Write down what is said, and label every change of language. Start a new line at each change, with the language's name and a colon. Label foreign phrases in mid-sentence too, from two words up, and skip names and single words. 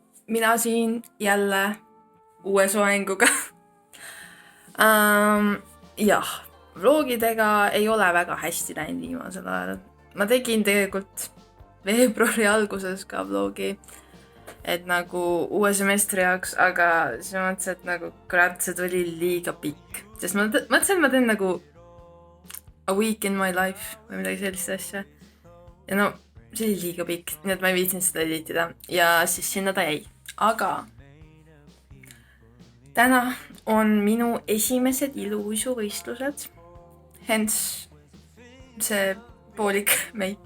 Estonian: mina siin jälle uue soenguga. Jah, vlogidega ei ole väga hästi läinud viimasel ajal. Ma tegin tegelikult veebruari alguses ka vlogi, et nagu uue semestri jaoks, aga siis ma mõtlesin, et nagu kurat, see tuli liiga pikk. Sest ma mõtlesin, et ma teen nagu
English: a week in my life
Estonian: või midagi sellist asja. Ja no, see oli liiga pikk, nii et ma ei viitsinud seda editida. Ja siis sinna ta jäi. Aga täna on minu esimesed iluuisuvõistlused. Hence see poolik meik.